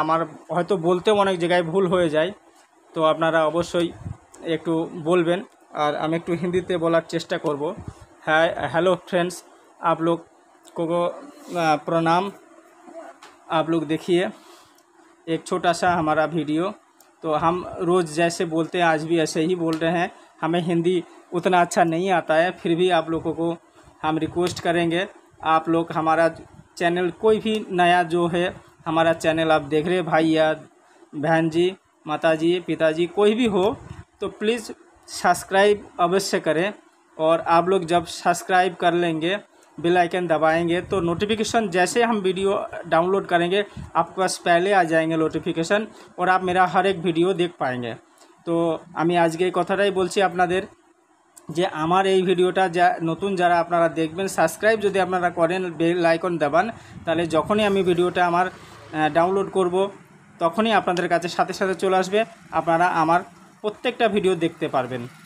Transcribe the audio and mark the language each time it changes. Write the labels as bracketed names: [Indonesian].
[Bangla] আমার হয়তো বলতেও অনেক জায়গায় ভুল হয়ে যায়, তো আপনারা অবশ্যই একটু বলবেন। আর আমি একটু হিন্দিতে বলার চেষ্টা করব। [Hindi] हेलो फ्रेंड्स, आप लोग को प्रणाम। आप लोग देखिए एक छोटा सा हमारा वीडियो, तो हम रोज़ जैसे बोलते हैं आज भी ऐसे ही बोल रहे हैं। हमें हिंदी उतना अच्छा नहीं आता है, फिर भी आप लोगों को हम रिक्वेस्ट करेंगे, आप लोग हमारा चैनल, कोई भी नया जो है हमारा चैनल आप देख रहे भाई या बहन जी, माता जी, पिताजी, कोई भी हो, तो प्लीज़ सब्सक्राइब अवश्य करें। और आप लोग जब सब्सक्राइब कर लेंगे, बेल आइकन दबाएंगे, तो नोटिफिकेशन जैसे हम वीडियो डाउनलोड करेंगे आपके पास पहले आ जाएंगे नोटिफिकेशन, और आप मेरा हर एक वीडियो देख पाएंगे। [Bangla] तो আমি আজকে এই কথাটাই বলছি আপনাদের যে আমার এই ভিডিওটা নতুন যারা আপনারা দেখবেন, সাবস্ক্রাইব যদি আপনারা করেন, বেল আইকন দাবান, তাহলে যখনই আমি ভিডিওটা আমার ডাউনলোড করব তখনই আপনাদের কাছে সাথে সাথে চলে আসবে, আপনারা আমার প্রত্যেকটা ভিডিও দেখতে পারবেন।